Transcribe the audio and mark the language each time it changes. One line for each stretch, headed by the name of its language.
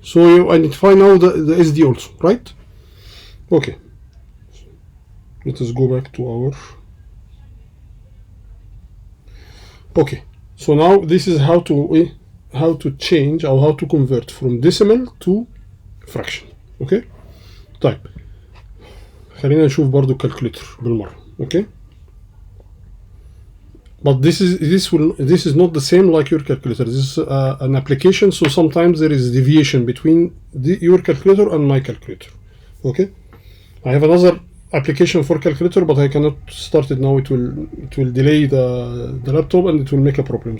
English: So you identify now the SD also, right? Okay. Let us go back to our. Okay. So now this is how to change or how to convert from decimal to fraction. Okay.
Arabic: طيب خلينا نشوف برضو الكالكوليتر بالمرة.
English: Okay. But this is not the same like your calculator. This is an application, so sometimes there is deviation between your calculator and my calculator. Okay. I have another application for calculator, but I cannot start it now. It will delay the laptop and it will make a problem.